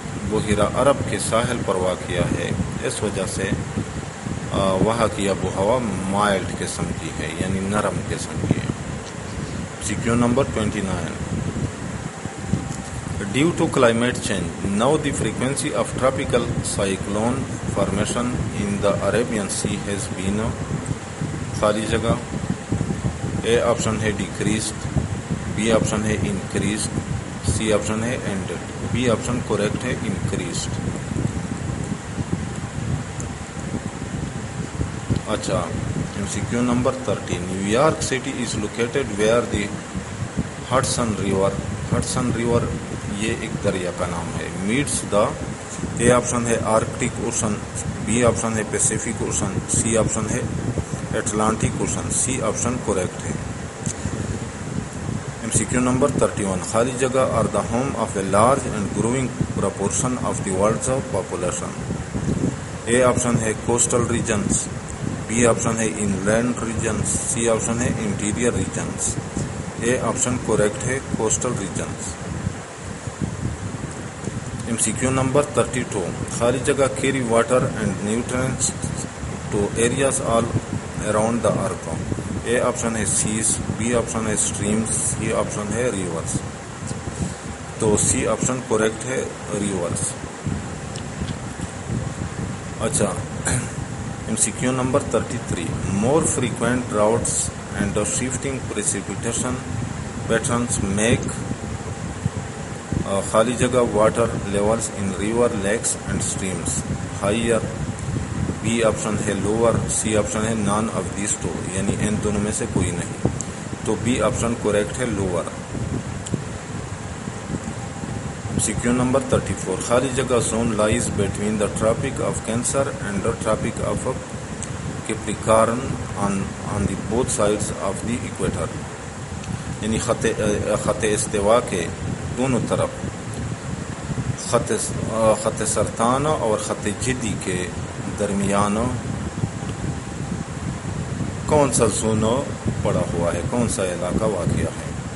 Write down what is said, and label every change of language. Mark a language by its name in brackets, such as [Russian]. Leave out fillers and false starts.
[Urdu] بحیرہ عرب کے ساحل پر واقع ہے، اس وجہ سے وہاں کی آب و ہوا مائلڈ قسم کی ہے، یعنی نرم قسم کی ہے۔ [English] CQ number 29. Due to climate change, now the frequency of tropical cyclone formation in the Arabian Sea has been [Urdu] خالی جگہ A آپشن ہے [English] decreased, B option ہے increased, C option ہے ended. [Urdu] B آپشن کریکٹ ہے [English] increased. [Urdu] اچھا [English] MCQ number 30. New York City is located where the Hudson River [Urdu] یہ ایک دریا کا نام ہے [English] meets the A option ہے Arctic Ocean, B آپشن ہے پیسیفک اوشن, C آپشن ہے اٹلانٹک اوشن. [Urdu] C option correct ہے. [English] MCQ number 31. [Urdu] خالی جگہ [English] are the home of a large and growing proportion of the world's population. A [Urdu] option ہے [English] coastal regions, B option ہے inland regions, C option ہے interior regions. [Urdu] A option correct ہے [English] coastal regions. MCQ number 32. [Urdu] خالی جگہ [English] carry water and nutrients to areas all around the earth. A [Urdu] option ہے [English] seas, B option ہے streams, C option ہے rivers. [Urdu] تو C option correct ہے [English] rivers. اچھا MCQ number 33. More frequent droughts and shifting precipitation patterns make [Urdu] خالی جگہ [English] water levels in river, lakes and streams higher. [Urdu] B option ہے lower, C option ہے [English] none of these two, [Urdu] یعنی ان دونوں میں سے کوئی نہیں. تو B آپشن کریکٹ ہے [English] lower. MCQ number 34. [Urdu] خالی جگہ [English] zone lies between the Tropic of Cancer and the Tropic of Capricorn on the both sides of the equator. [Urdu] یعنی خط استوا کے دونوں طرف خط سرطان اور خط جدی کے درمیان کون سا زون پڑا ہوا ہے، کون سا علاقہ واقع ہے.